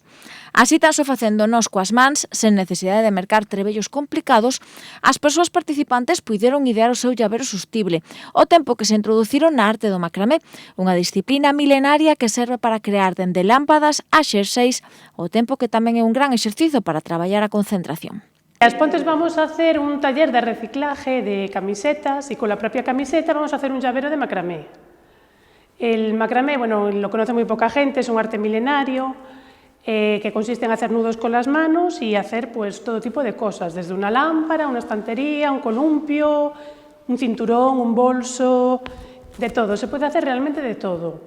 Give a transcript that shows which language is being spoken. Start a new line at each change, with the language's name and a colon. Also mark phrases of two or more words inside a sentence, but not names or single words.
Galician: Así, tan só facendo nós coas mans, sen necesidade de mercar trebellos complicados, as persoas participantes puideron idear o seu llavero sostible, ao tempo que se introduciron na arte do macramé, unha disciplina milenaria que serve para crear dende lámpadas a xerseis, ao tempo que tamén é un gran exercizo para traballar a concentración.
Spanish: As Pontes vamos a hacer un taller de reciclaje de camisetas y con la propia camiseta vamos a hacer un llavero de macramé. El macramé, bueno, lo conoce muy poca gente, es un arte milenario que consiste en hacer nudos con las manos y hacer pues todo tipo de cosas, desde una lámpara, una estantería, un columpio, un cinturón, un bolso, de todo, se puede hacer realmente de todo.